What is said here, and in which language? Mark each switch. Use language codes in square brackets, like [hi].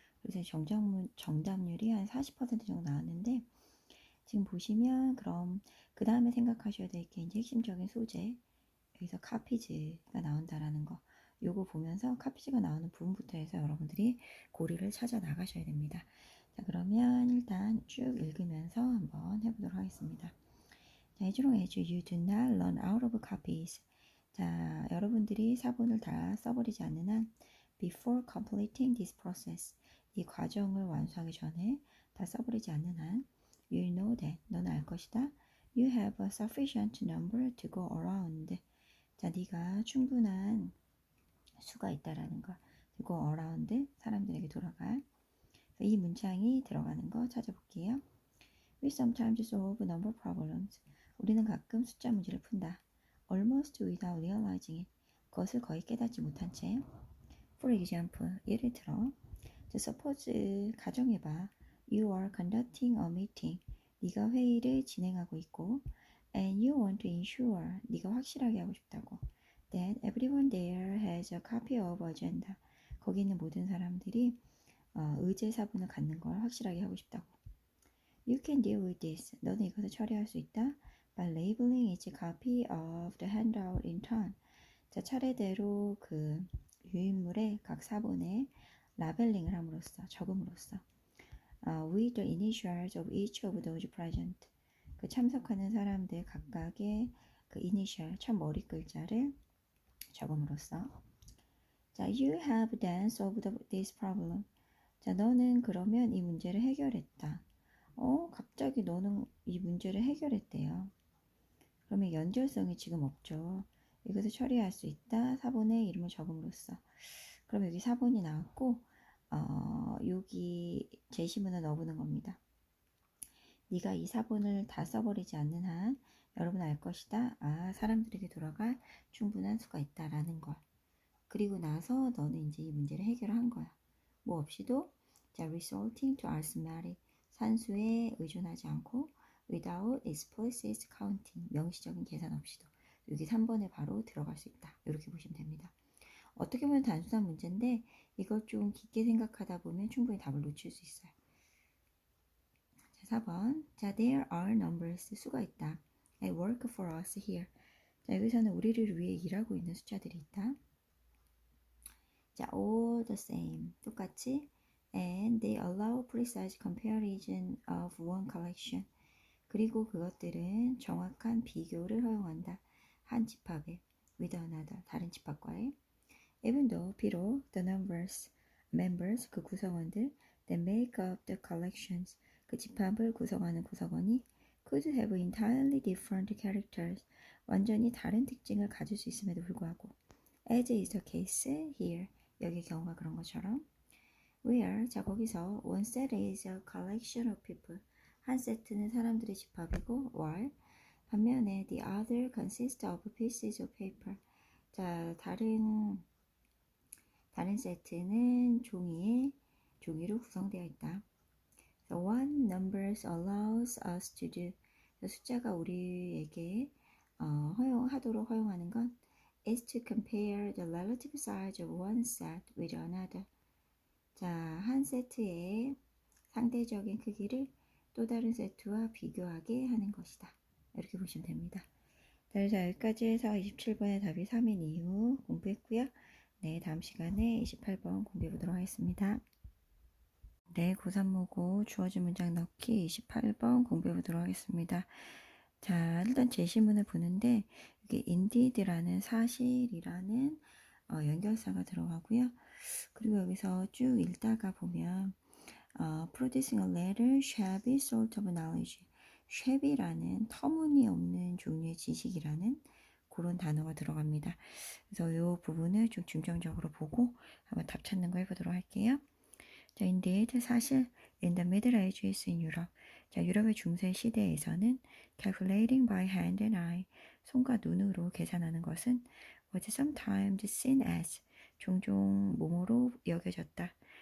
[ko] 그래서 정답률이 한 40% 정도 나왔는데 지금 보시면 그럼 그 다음에 생각하셔야 될 게 이제 핵심적인 소재 여기서 카피즈가 나온다라는 거 요거 보면서 카피즈가 나오는 부분부터 해서 여러분들이 고리를 찾아 나가셔야 됩니다. 자, 그러면 일단 쭉 읽으면서 한번 해보도록 하겠습니다. [en] 자, as long as you do not run out of copies. [ko] 자, 여러분들이 사본을 다 써버리지 않는 한 [en] before completing this process. [ko] 이 과정을 완수하기 전에 다 써버리지 않는 한 [en] you know that. [ko] 너는 알 것이다. [en] You have a sufficient number to go around. [ko] 자, 네가 충분한 수가 있다라는 거. [en] to go around. [ko] 사람들에게 돌아갈. 이 문장이 들어가는 거 찾아볼게요. [en] We sometimes solve number problems. [ko] 우리는 가끔 숫자 문제를 푼다. [en] Almost without realizing it. [ko] 그것을 거의 깨닫지 못한 채. [en] For example, [ko] 예를 들어, [en] suppose [ko] 가정해봐. [en] You are conducting a meeting. [ko] 네가 회의를 진행하고 있고, [en] and you want to ensure. [ko] 네가 확실하게 하고 싶다고. [en] That everyone there has a copy of agenda. [ko] 거기 있는 모든 사람들이 의제 사본을 갖는 걸 확실하게 하고 싶다고. [en] You can deal with this. [ko] 너는 이것을 처리할 수 있다. [en] By labeling each copy of the handout in turn. [ko] 자, 차례대로 그 유인물의 각 사본에 라벨링을 함으로써, 적음으로써. [en] With the initials of each of those present. [ko] 그 참석하는 사람들 각각의 그 이니셜, 첫 머리 글자를 적음으로써. [en] 자, you have then solved this problem. [ko] 자, 너는 그러면 이 문제를 해결했다. 갑자기 너는 이 문제를 해결했대요. 그러면 연결성이 지금 없죠. 이것을 처리할 수 있다. 사본의 이름을 적음으로써. 그럼 여기 사본이 나왔고, 여기 제시문을 넣어보는 겁니다. 네가 이 사본을 다 써버리지 않는 한 여러분 알 것이다. 사람들에게 돌아갈 충분한 수가 있다라는 걸. 그리고 나서 너는 이제 이 문제를 해결한 거야. 뭐 없이도 자, [en] resulting to arithmetic. [ko] 산수에 의존하지 않고 [en] without explicit counting. [ko] 명시적인 계산 없이도. 여기 3번에 바로 들어갈 수 있다. 이렇게 보시면 됩니다. 어떻게 보면 단순한 문제인데 이걸 좀 깊게 생각하다 보면 충분히 답을 놓칠 수 있어요. [en] 자, 4번. 자, there are numbers. [ko] 수가 있다. [en] I work for us here. [ko] 자, 여기서는 우리를 위해 일하고 있는 숫자들이 있다. [en] 자, all the same. [ko] 똑같이. [en] And they allow precise comparison of one collection. [ko] 그리고 그것들은 정확한 비교를 허용한다. 한 집합에 [en] with another. [ko] 다른 집합과의. [en] Even though [ko] 비록 [en] the members [ko] 그 구성원들 [en] that make up the collections [ko] 그 집합을 구성하는 구성원이 [en] could have entirely different characters [ko] 완전히 다른 특징을 가질 수 있음에도 불구하고 [en] as is the case here [ko] 여기 경우가 그런 것처럼 [en] where [ko] 자 거기서 [en] one set is a collection of people [ko] 한 세트는 사람들의 집합이고 [en] while [ko] 반면에 [en] the other consists of pieces of paper [ko] 자 다른 세트는 종이로 구성되어 있다. [en] So what numbers allows us to do [ko] 숫자가 우리에게 허용하도록 허용하는 건 [en] is to compare the relative size of one set with another. [ko] 자, 한 세트의 상대적인 크기를 또 다른 세트와 비교하게 하는 것이다. 이렇게 보시면 됩니다. 자, 여기까지 해서 27번의 답이 3인 이후 공부했고요. 네, 다음 시간에 28번 공부해 보도록 하겠습니다. 네, 고3모고 주어진 문장 넣기 28번 공부해 보도록 하겠습니다. 자, 일단 제시문을 보는데 이게 indeed라는 사실이라는 연결사가 들어가고요. 그리고 여기서 쭉 읽다가 보면 [en] producing a letter, shabby sort of knowledge. [ko] shabby라는 터무니없는 종류의 지식이라는 그런 단어가 들어갑니다. 그래서 이 부분을 좀 중점적으로 보고 한번 답 찾는 거 해보도록 할게요. [en] 자, indeed, [ko] 사실 [en] in the Middle Ages in Europe. 자, [ko] 유럽의 중세 시대에서는 [en] calculating by hand and eye, [ko] 손과 눈으로 계산하는 것은 [en] was sometimes seen as, [ko] 종종 몸으로 여겨졌다.